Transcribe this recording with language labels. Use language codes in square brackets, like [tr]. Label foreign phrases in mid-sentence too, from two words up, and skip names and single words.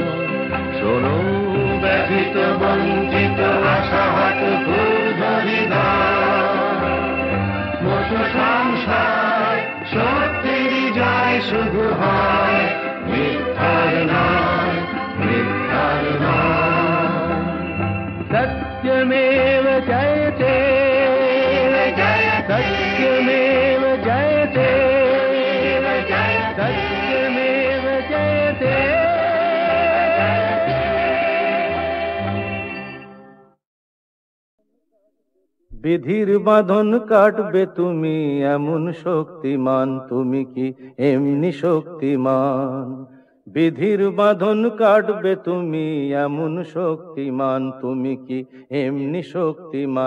[bn] শোনো ব্যথিত বঞ্চিত আশাহত মত সংসার সত্যেরই জয় শুধু হয় মিথ্যার নয়, মিথ্যার নয়। [sa] सत्यमेव जयते सत्यमेव जयते सत्यमेव जयते। [bn] বিধির বাঁধন কাটবে তুমি এমন শক্তিমান, তুমি কি এমনি শক্তিমান? বিধির বাঁধন কাটবে তুমি এমন শক্তিমান, তুমি কি এমনি শক্তিমান?